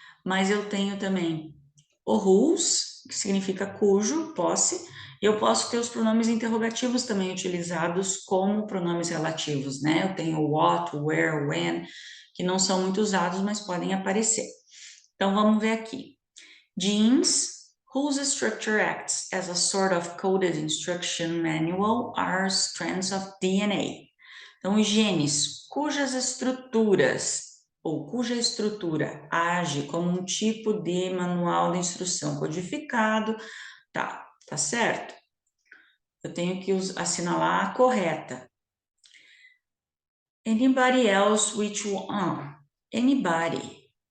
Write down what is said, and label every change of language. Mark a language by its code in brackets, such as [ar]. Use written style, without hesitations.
[pt] Mas eu tenho também o whose, que significa cujo, posse, e eu posso ter os pronomes interrogativos também utilizados como pronomes relativos, né? Eu tenho what, where, when, que não são muito usados, mas podem aparecer. Então, vamos ver aqui. [en] Genes, whose structure acts as a sort of coded instruction manual, are strands of DNA. [pt] Então, os genes, cujas estruturas ou cuja estrutura age como um tipo de manual de instrução codificado, tá certo? Eu tenho que assinalar a correta. [en] Anybody else which one? Anybody.